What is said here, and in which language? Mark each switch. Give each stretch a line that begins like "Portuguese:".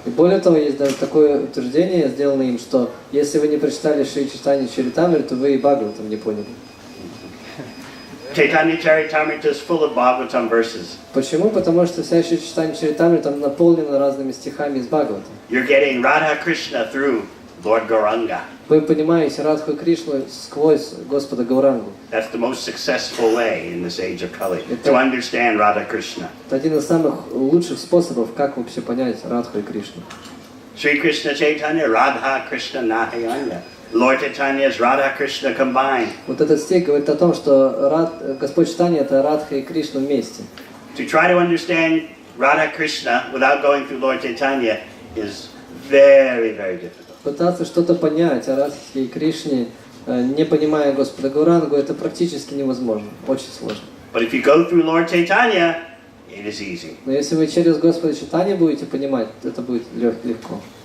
Russian: И более того, есть даже такое утверждение, сделано им, что если вы не прочитали Шри Чайтанья Чаритамриту, вы и Бхагаватам не поняли.
English: Chaitanya Charitamrita is full of Bhagavatam verses.
Russian: Почему? Потому что вся Шри Чайтанья Чаритамрита наполнена разными стихами из Бхагаватам.
English: You're getting Radha Krishna through Lord Gauranga.
Russian: Вы понимаете Радху и Кришну сквозь Господа Гаурангу.
English: That's the most successful way in this age of Kali, to understand Radha Krishna.
Russian: Это один из самых лучших способов, как вообще понять Радху и Кришну.
Sanskrit: Sri Krishna Chaitanya, Radha Krishna Nahayanya.
English: Lord Chaitanya is Radha Krishna combined.
Russian: Вот этот стих говорит о том, что Господь Чайтанья это Радха и Кришна вместе.
English: To try to understand Radha Krishna without going through Lord Chaitanya is very, very difficult.
Russian: Пытаться что-то понять о Радхе и Кришне, не понимая Господа Гаурангу, это практически невозможно, очень сложно.
English: But if you go through Lord Chaitanya, it is easy.
Russian: Но если вы через Господа Чайтанью будете понимать, это будет легко.